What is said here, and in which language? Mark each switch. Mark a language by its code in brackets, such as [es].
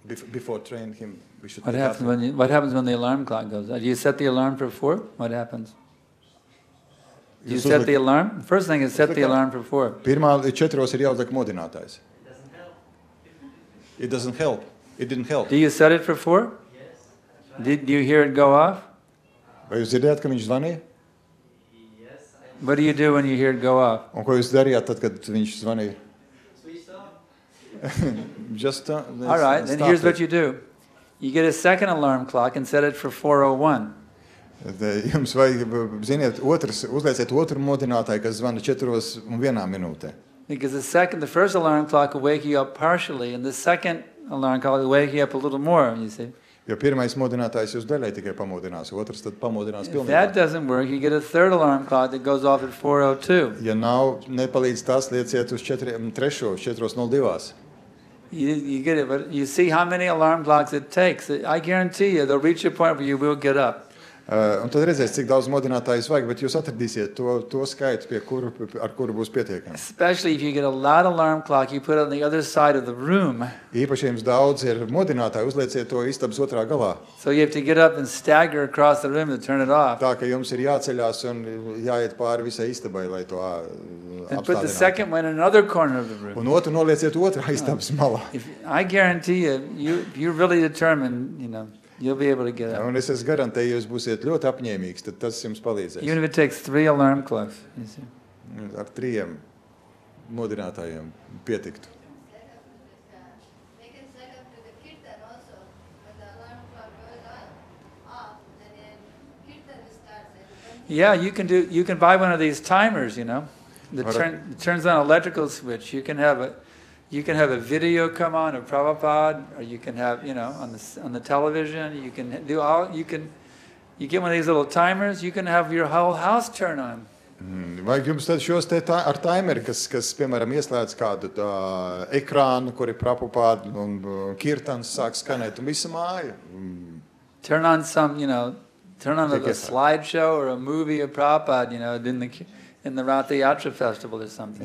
[en] Before training him, we should. What happens when the alarm clock goes off? Do you set the alarm for 4? What happens? Do you set the alarm? The first thing is set the alarm for 4. [lv] Pirmā 4 ir jāuzliek modinātājs. [en] It doesn't help. It didn't help. Do you set it for 4? Yes. Did you hear it go off? [lv] Vai jūs dzirdējāt, ka viņš zvanīja? [en] Yes. What do you do when you hear it go off? [lv] Un ko jūs darījāt tad, kad viņš zvanīja? [en] Just all right, then here's what you do. You get a second alarm clock and set it for 4:01. [lv] Jums vajag, ziniet, uzlieciet otru modinātāju, kas zvana 4:01 minūtē. [en] Because the first alarm clock will wake you up partially, and the second alarm clock will wake you up a little more, you see. [lv] Jo pirmais modinātājs jūs daļai tikai pamodinās, otrs tad pamodinās pilnībā. [en] If that doesn't work, you get a third alarm clock that goes off at 4:02. [lv] Ja nepalīdz tas, lieciet uz 4:02. [en] You get it, but you see how many alarm clocks it takes. I guarantee you, they'll reach a point where you will get up. [lv] Un tad redzēs, cik daudz modinātājus vajag, bet jūs atradīsiet to skaitu, ar kuru būs pietiekami. [en] Especially if you get a loud alarm clock, you put it on the other side of the room. [lv] Īpaši jums daudz ir modinātāji, uzlieciet to istabas otrā galā. [en] So you have to get up and stagger across the room to turn it off. [lv] Tā, ka jums ir jāceļās un jāiet pāri visai istabai, lai to apstādinātu. [en] And put the second one in another corner of the room. [lv] Un otru nolieciet otrā istabas malā. [en] I guarantee you, you're really determined, you know. You'll be able to get up. [lv] Un es garantēju, jūs būsiet ļoti apņēmīgs, tad tas jums palīdzēs. [en] Even if it takes 3 alarm clocks, you see. [lv] Ar 3 modinātājiem pietiktu. [en] They can set up to the kirtan also, when the alarm clock goes off, and then kirtan starts. Yeah, you can buy one of these timers, you know. That turns on an electrical switch. You can have You can have a video come on of Prabhupada, or you can have, on the television, you can do you get one of these little timers, you can have your whole house turn on. [lv] Vajag jums tad šos te ar taimeri, kas piemēram, ieslēdz kādu ekrānu, kur ir Prabhupada un kirtans sāk skanēt, un visa māja. [en] Turn on turn on a slideshow or a movie of Prabhupada, in the Ratha Yatra festival or something.